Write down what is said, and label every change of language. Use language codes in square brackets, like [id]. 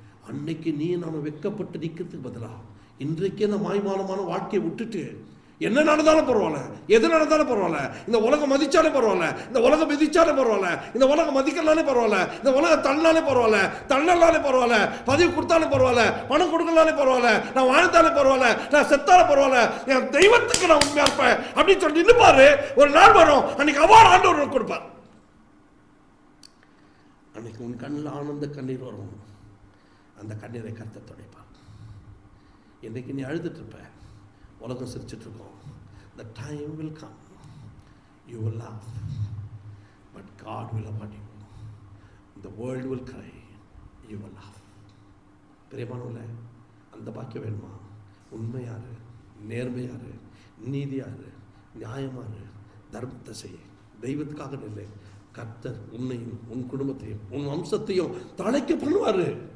[ta] அன்னைக்கு நீ நாம வெக்கப்பட்டு நிற்கிறதுக்கு பதிலாக இன்றைக்கே இந்த மாய்மானமான வாழ்க்கையை விட்டுட்டு என்ன நடந்தாலும் பரவாயில்ல, எது நடந்தாலும் பரவாயில்ல, இந்த உலகம் மதிச்சாலே பரவாயில்ல, இந்த உலகம் மிதிச்சாலே பரவாயில்ல, இந்த உலகம் மதிக்கலாலே பரவாயில்ல, இந்த உலகம் தள்ளாலே பரவாயில்ல, தள்ளலாலே பரவாயில்ல, பதவி கொடுத்தாலும் பரவாயில்ல, பணம் கொடுக்கலாலே பரவாயில்ல, நான் வாழ்ந்தாலே பரவாயில்ல, நான் செத்தாலே பரவாயில்ல, என் தெய்வத்துக்கு நான் உண்மையா இருப்பேன் அப்படின்னு சொல்லி நின்னுப்பாரு. ஒரு நாள் வரும், அன்னைக்கு அவ்வாறு ஆண்டவர் கொடுப்பார். அன்னைக்கு உன் கண்ணில் ஆனந்த கண்ணீர் வரும். அந்த கண்ணீரை கர்த்தர் துடைப்பார். இன்னைக்கு நீ அழுதுட்டு இருப்ப, உலகம் சிரிச்சுட்டு இருக்கோம். [en] The time will come, you will laugh, but God will award you. The world will cry, you will laugh. [ta] பிரியமானவர்களே, அந்த பாக்கியம் வேணுமா? உண்மையாரு, நேர்மையாரு, நீதியாரு, நியாயமாரு, தர்மத்தை செய்ய, தெய்வத்துக்காக நிலை. கர்த்தர் உன்னையும் உன் குடும்பத்தையும் உன் வம்சத்தையும் தழைக்க பண்ணுவாரு.